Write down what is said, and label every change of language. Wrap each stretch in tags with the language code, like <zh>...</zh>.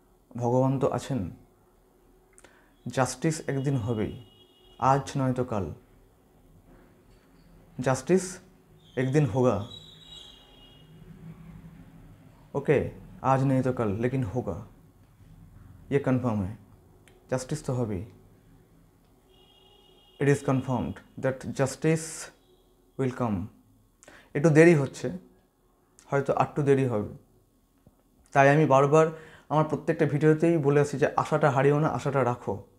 <bn>ভগবান তো আছেন, জাস্টিস একদিন হবেই, আজ নয়তো কাল। জাস্টিস একদিন</bn> <hi>होगा, ओके, आज नहीं तो कल लेकिन होगा, ये कन्फर्म है।</hi> <bn>জাস্টিস তো হবেই।</bn> <en>It is confirmed that justice will come.</en> <bn>একটু দেরি হচ্ছে, হয়তো আরটু দেরি হবে। তাই আমি বারবার আমার প্রত্যেকটা ভিডিওতেই বলে আসছি যে আশাটা হারিও না, আশাটা রাখো।</bn>